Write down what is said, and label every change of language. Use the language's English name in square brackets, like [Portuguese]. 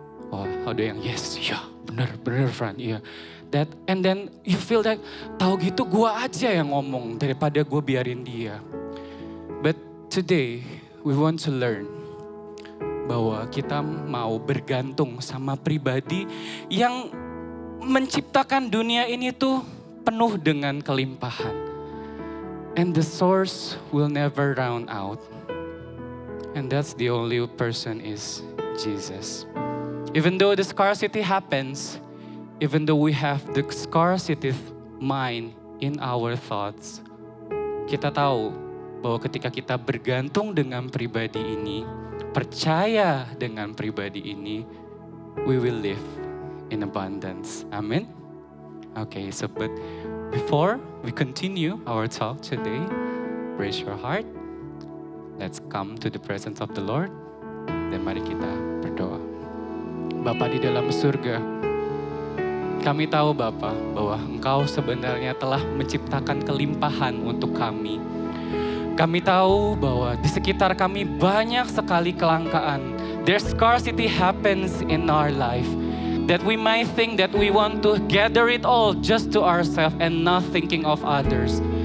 [Indonesian] Oh, ada yang yes, ya bener Fran, iya. [English] And then you feel that, [Indonesian] tahu gitu gua aja yang ngomong daripada gua biarin dia. [English] But today we want to learn [Indonesian] bahwa kita mau bergantung sama pribadi yang menciptakan dunia ini tuh penuh dengan kelimpahan. [English] And the source will never run out. And that's the only person is Jesus. Even though the scarcity happens, even though we have the scarcity mind in our thoughts, [Indonesian] kita tahu bahwa ketika kita bergantung dengan pribadi ini, [English] percaya dengan pribadi ini, we will live in abundance. Amen. Okay, so but before we continue our talk today, raise your heart. Let's come to the presence of the Lord. [Indonesian] Dan mari kita berdoa. Bapa di dalam surga, kami tahu Bapa bahwa Engkau sebenarnya telah menciptakan kelimpahan untuk kami. Kami tahu bahwa di sekitar kami banyak sekali kelangkaan. [English] There's scarcity happens in our life. That we might think that we want to gather it all just to ourselves and not thinking of others.